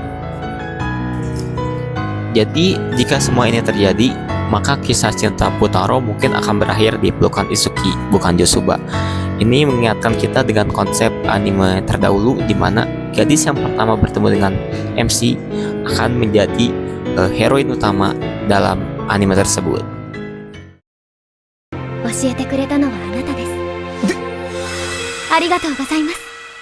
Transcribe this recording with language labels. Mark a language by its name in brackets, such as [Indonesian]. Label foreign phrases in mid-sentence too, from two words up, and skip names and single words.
[Indonesian] Jadi jika semua ini terjadi, maka kisah cinta Futaro mungkin akan berakhir di pelukan Itsuki, bukan Yotsuba. Ini mengingatkan kita dengan konsep anime terdahulu di mana gadis yang pertama bertemu dengan MC akan menjadi heroin utama dalam anime tersebut. [Japanese] 教えてくれたのはあなたです。ありがとうございます。